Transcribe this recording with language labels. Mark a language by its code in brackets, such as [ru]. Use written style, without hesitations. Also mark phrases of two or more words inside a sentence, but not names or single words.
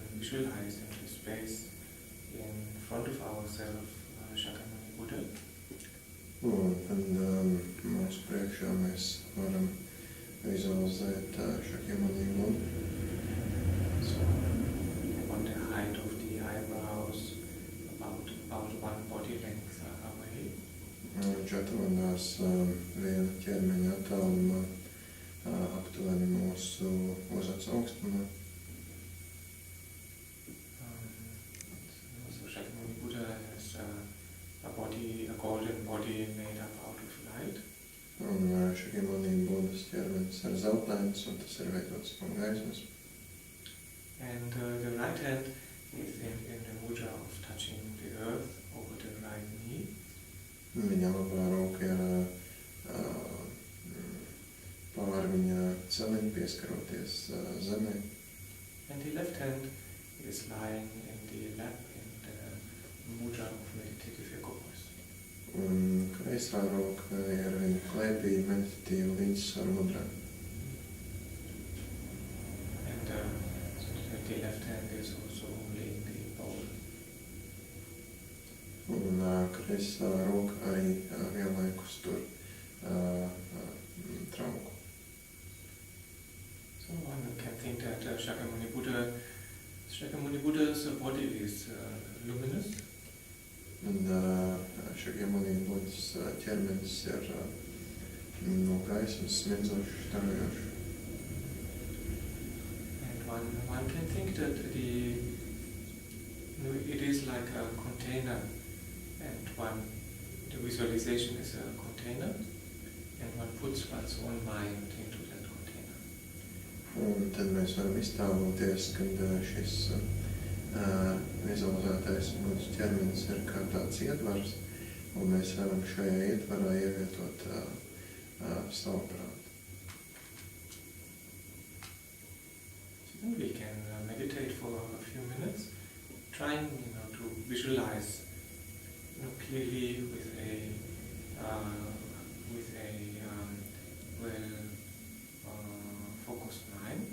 [en] visualizing the space in front of ourselves, Shakyamuni Buddha. [lv] Un mūsu priekšā mēs varam vizualizēt Shakyamuni Buddhu. [en] So, on the height of the eyebrows, about one body length away. [lv] Viņš atrodas viena ķermeņa attālumā, aptuveni mūsu uzacs augstumā. [en] So Shakyamuni Buddha has a golden body made up out of light. [lv] Un Shakyamuni Buddhas ķermenis ir zeltains, un tas ir veidots no gaismas. [en] And the right hand is in the mudra of touching the earth over the right knee. [lv] Viņa labā roka ir pār viņa celiņu pieskaroties zemē. [en] And the left hand is lying in the lap in the mudra of meditative equipoise. [lv] Un kreisā roka ir viņa klēpī meditatīva līdzsvaru mudrā. [en] And the left hand is also holding the bowl. [lv] Un kreisā roka arī vienlaikus tur trauku. [en] So one can think that Shakyamuni Buddha's body is luminous. [lv] Un Shakyamuni Buddhas ķermenis ir no gaismas smiedzošs, starojošs. [en] And one can think that it is like a container, and the visualization is a container, and one puts one's own mind into that container. [lv] Un tad mēs varam iztēloties, kad šis vizualizētais mūsu ķermenis ir kā tāds ietvars, un mēs varam šajā ietvarā ievietot savu prātu. [en] We can meditate for a few minutes, trying to visualize clearly with a focused mind.